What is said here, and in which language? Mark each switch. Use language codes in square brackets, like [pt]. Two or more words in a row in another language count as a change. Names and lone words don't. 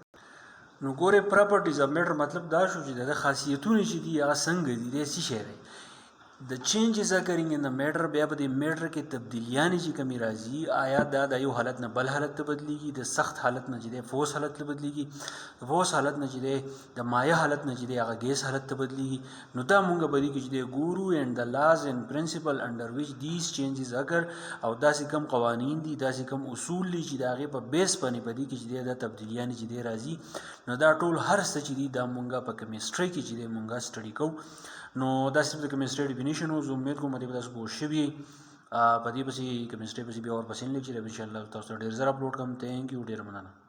[ps] نو ګورې [en] properties of matter [ps] مطلب دا شو چې د خاصیتونه چې دي هغه څنګه دي د څه شی دی [en] the changes occurring in the matter [ps] بیا په دې میټر کې تبدیلیانې چې کمې راځي آیا دا د یو حالت نه بل حالت ته بدلیږي د سخت حالت نه چې دی فوس حالت ته بدلیږي فوس حالت نه چې دی د مایع حالت نه چې دی هغه ګیس حالت ته بدلیږي نو دا مونږ به دې کې چې دی ګورو [en] and the laws and principle under which these changes occur [ps] او داسې کم قوانین دي داسې کم اصول دي چې د هغې په بیس باندې په دې کې چې دی دا تبدیلیانې چې دی راځي نو دا ټول هر څه چې دي دا مونږ په کیمسټرۍ کې چې دی مونږ سټډي کوو نو دا صرف د کیمسټرۍ ډیفینیشن و زه امید کوم دې به تاسو پوه شوي په دې پسې کیمسټرۍ پسې بیا ورپسې لیکچر [ar] ان شاء الله [ps] تاسو ډېر زر اپلوډ کوم [en] thank you [ps] ډېر مننه